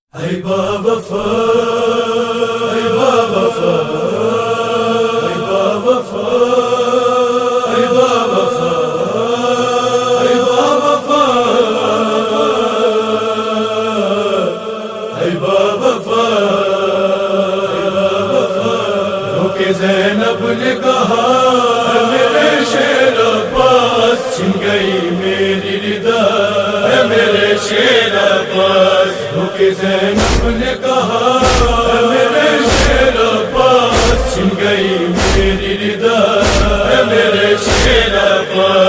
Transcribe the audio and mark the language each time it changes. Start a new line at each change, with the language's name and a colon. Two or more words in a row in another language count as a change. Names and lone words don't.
Persian: ای با وفا ای با وفا ای با وفا ای با وفا ای با وفا ای با وفا
Urdu: رک زینب نے کہا میرے شیر عباس چھن گئی میری ردا میرے شیر عباس رک زینب نے کہا میرے شیر عباس چھن گئی میری ردا میرے شیر عباس